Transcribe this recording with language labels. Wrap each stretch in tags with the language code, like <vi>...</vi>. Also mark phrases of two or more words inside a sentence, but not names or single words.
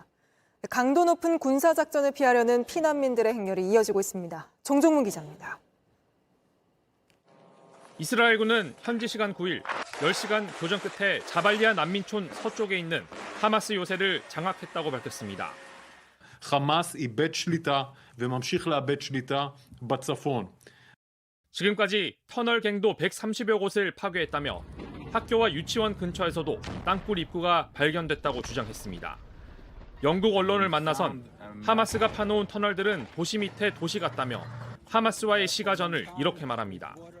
<ko>강도 높은 군사작전을 피하려는 피난민들의 행렬이 이어지고 있습니다. 정종문 기자입니다. 이스라엘군은 현지 시간 9일 10시간 교전 끝에 자발리아 난민촌 서쪽에 있는 하마스 요새를 장악했다고 밝혔습니다.</ko> <he>חמאס איבד שליטה וממשיך לאבד שליטה בצפון.</he> <ko>지금까지 터널갱도 130여 곳을 파괴했다며 학교와 유치원 근처에서도 땅굴 입구가 발견됐다고 주장했습니다. 영국 언론을 만나선 하마스가 파놓은 터널들은 도시 밑에 도시 같다며 하마스와의 시가전을 이렇게 말합니다.</ko>